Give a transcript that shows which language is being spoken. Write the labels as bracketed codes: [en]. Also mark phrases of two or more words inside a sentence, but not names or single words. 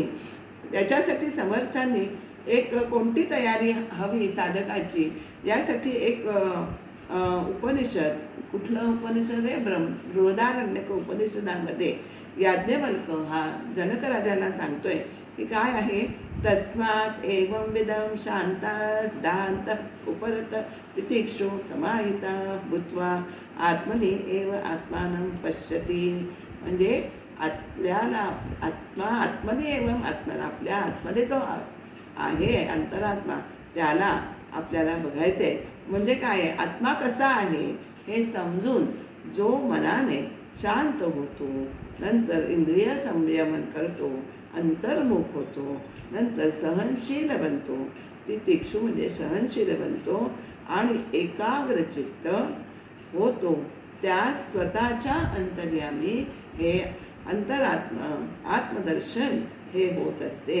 [mr] त्याच्यासाठी समर्थांनी एक कोणती तयारी हवी साधकाची, यासाठी एक उपनिषद, कुठलं उपनिषद आहे, बृहदारण्यक उपनिषदामध्ये याज्ञवल्क हा जनक राजाला सांगतोय की काय आहे, [sa] तस्मात् एवं विधं शांता दांत उपरत तितिक्षु समाहिता भूत्वा आत्मनि एव आत्मानं पश्यति. [mr] म्हणजे आपल्याला [sa] आत्मनि एवं आत्मन, [mr] आपल्या आत्मध्ये जो आहे अंतरात्मा, त्याला आपल्याला बघायचं आहे. म्हणजे काय आहे, आत्मा कसा आहे हे समजून जो मनाने शांत होतो, नंतर इंद्रिय संयमन करतो, अंतर्मुख होतो, नंतर सहनशील बनतो, तितिक्षु म्हणजे सहनशील बनतो आणि एकाग्रचित्त होतो, त्या स्वतःच्या अंतर्यामी हे आत्मदर्शन हे होत असते.